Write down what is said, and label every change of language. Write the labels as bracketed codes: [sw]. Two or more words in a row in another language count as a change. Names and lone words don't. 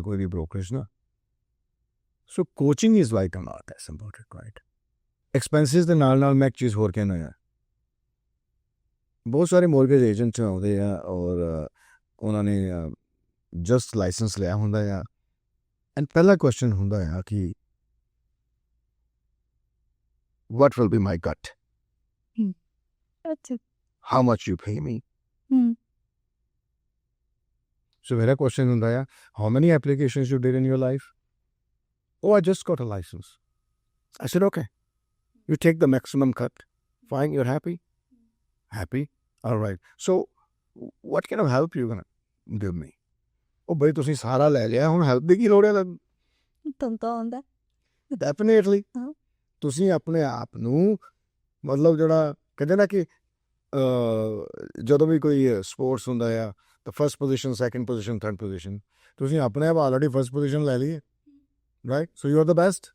[pa] ਕੋਈ ਵੀ ਬ੍ਰੋਕਰੇਜ ਨਾ [en] so coaching is like a not as important right [pa] ਐਕਸਪੈਂਸਿਸ ਦੇ ਨਾਲ ਨਾਲ ਮੈਂ ਇੱਕ ਚੀਜ਼ ਹੋਰ ਕਹਿਣਾ ਹੈ ਬਹੁਤ ਸਾਰੇ [en] mortgage agent [pa] ਆਉਂਦੇ ਆ ਔਰ ਉਹਨਾਂ ਨੇ [en] just license [pa] ਲਿਆ ਹੁੰਦਾ ਆ ਐਂਡ ਪਹਿਲਾ ਕੁਐਸਚਨ ਹੁੰਦਾ ਆ ਕਿ [en] what will be my cut [pa] ਅੱਛਾ [en] how much you pay me so [pa] ਮੇਰਾ ਕੁਐਸਚਨ ਹੁੰਦਾ ਆ [en] how many applications you did in your life oh I just got a license I said okay you take the maximum cut fine you're happy all right so what kind of help you gonna give me [pa] ਉਹ ਬਈ ਤੁਸੀਂ ਸਾਰਾ ਲੈ ਲਿਆ ਹੁਣ ਹੈਲਪ ਦੀ ਕੀ ਲੋੜ ਹੈ ਤੁਹਾਨੂੰ ਤਾਂ ਆਉਂਦਾ ਡੈਫੀਨੇਟਲੀ ਹਾਂ। ਤੁਸੀਂ ਆਪਣੇ ਆਪ ਨੂੰ ਮਤਲਬ ਜਿਹੜਾ ਕਹਿੰਦੇ ਨਾ ਕਿ ਜਦੋਂ ਵੀ ਕੋਈ ਸਪੋਰਟਸ ਹੁੰਦਾ ਆ ਤਾਂ [en] first position second position third position [pa] ਤੁਸੀਂ ਆਪਣੇ ਆਪ ਆਲਰੇਡੀ [en] first position [pa] ਲੈ ਲਈ ਹੈ [en] right so you are the best